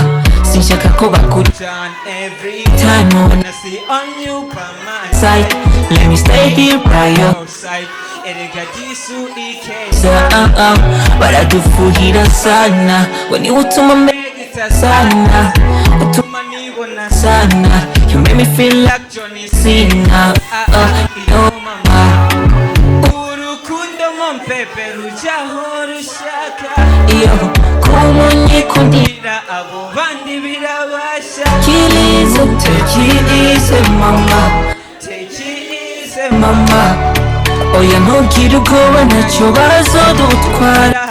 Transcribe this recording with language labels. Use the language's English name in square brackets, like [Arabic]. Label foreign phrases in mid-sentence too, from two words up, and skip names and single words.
[Kinyarwanda] Sinshaka ko bakurikirana. [English] Every time I wanna see on you by my side, let me stay here by your side. [Kinyarwanda] Erega jisu ikaze baradufuhira sana, weni utuma mbegita sana, utuma nibona sana. [English] You make me feel like Johnny Cena. Yo mama, [Kinyarwanda] urukundo mumpepe rujaho rushaka iyo kumunyikundira abo bandi birabasha. Tekilize mama, Tekilize mama. Oya ntugire ubwoba ntacyo bazodutwara.